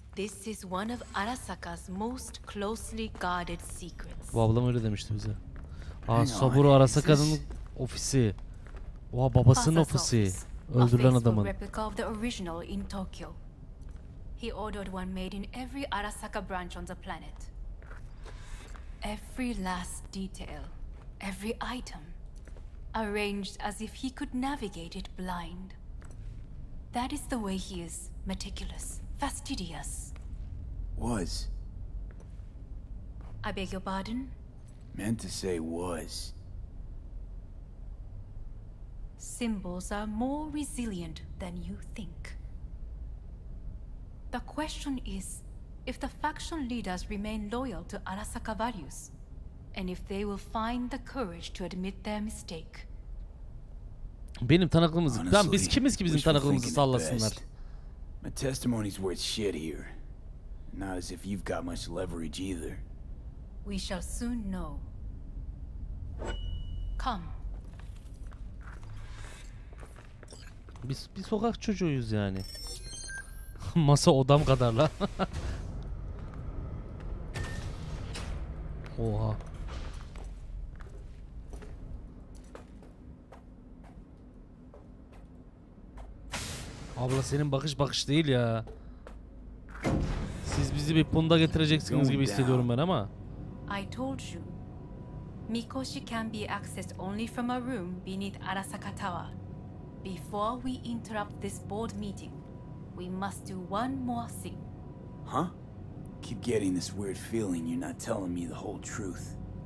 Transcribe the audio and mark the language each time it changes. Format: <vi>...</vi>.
<en>This is one of Arasaka's most closely guarded secrets.</en> <tr>Bu ablam öyle demişti bize. Aa, Saburo Arasaka'nın ofisi. Oha, babasının ofisi. Öldürülen adamın.</tr> <en>Replica of the original in Tokyo. He ordered one made in every Arasaka branch on the planet. Every last detail, every item, arranged as if he could navigate it blind. That is the way he is, meticulous, fastidious. Was. I beg your pardon? Meant to say was. Symbols are more resilient than you think. The question is if the faction leaders remain loyal to Arasaka values, and if they will find the courage to admit their mistake.</en> <tr>Benim tanıklığımızı... Lan biz kimiz ki bizim tanıklığımızı sallasınlar?</tr> <en>My testimony's worth shit here. Not as if you've got much leverage either. We shall soon know. Come.</en> <tr>Biz bir sokak çocuğuyuz yani. Masa odam kadar la. Oha. Abla senin bakış değil ya. Siz bizi bir punda getireceksiniz gibi hissediyorum ben ama.</tr> <en>I told you. Mikoshi can be accessed only from a room beneath Arasaka Tower. Before we interrupt this board meeting, we must do one more thing. Huh? Keep getting this weird feeling you're not telling me the whole truth.</en>